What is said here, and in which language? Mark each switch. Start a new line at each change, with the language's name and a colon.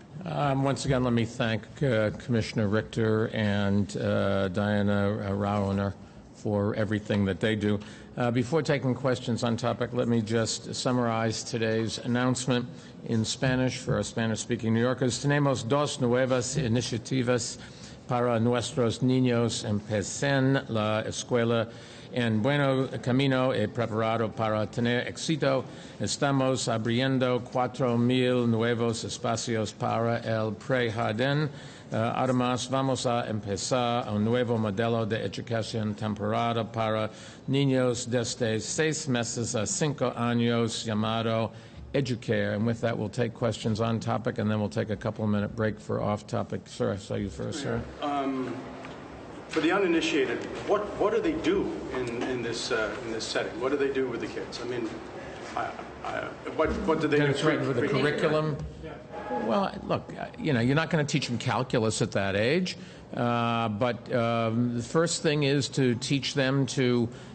English: Once again, let me thank Commissioner Richter and Diana Rauner for everything that they do. Before taking questions on topic, let me just summarize today's announcement in Spanish for our Spanish-speaking New Yorkers.
Spanish: Tenemos dos nuevas iniciativas para nuestros niños. Empecen la escuela en buen camino y preparado para tener éxito. Estamos abriendo 4,000 nuevos espacios para el prejardín. Además, vamos a empezar un nuevo modelo de educación temprana para niños desde 6 meses a 5 años llamado Educare.
English: And with that, we'll take questions on topic, and then we'll take a couple-minute break for off-topic. Sir, I saw you first, sir. For the uninitiated, what do they do in this setting? What do they do with the kids? I mean, what do they do? It's right with the curriculum. Well, look, you know, you're not going to teach them calculus at that age, but the first thing is to teach them to